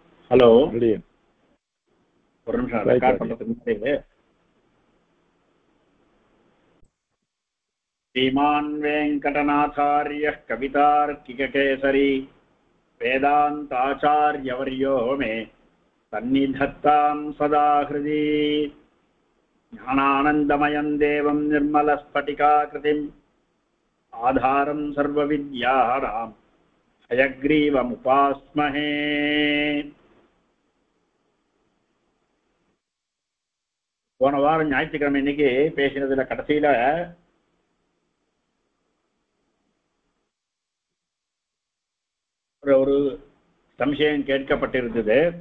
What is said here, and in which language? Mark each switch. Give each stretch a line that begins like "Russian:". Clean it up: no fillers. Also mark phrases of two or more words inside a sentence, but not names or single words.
Tamil: ஹலோ, ரெடி. ஒரு நிமிஷம் ரெக்கார்ட் பண்றதுக்கு முன்னாடி
Sanskrit: श्रीमान् वेङ्कटनाथार्यः कवितार्किककेसरी वेदान्ताचार्यवर्यो मे सन्निधत्तां सदा हृदि ज्ञानानन्दमयं देवं निर्मलस्फटिकाकृतिम् आधारं सर्वविद्यानां हयग्रीवमुपास्महे.
Tamil: போன வாரம் ஞாயிற்றுக்கிழமை இன்னைக்கு பேசினதுல கடைசியில ஒரு சம்சயம் கேட்கப்பட்டிருந்தது.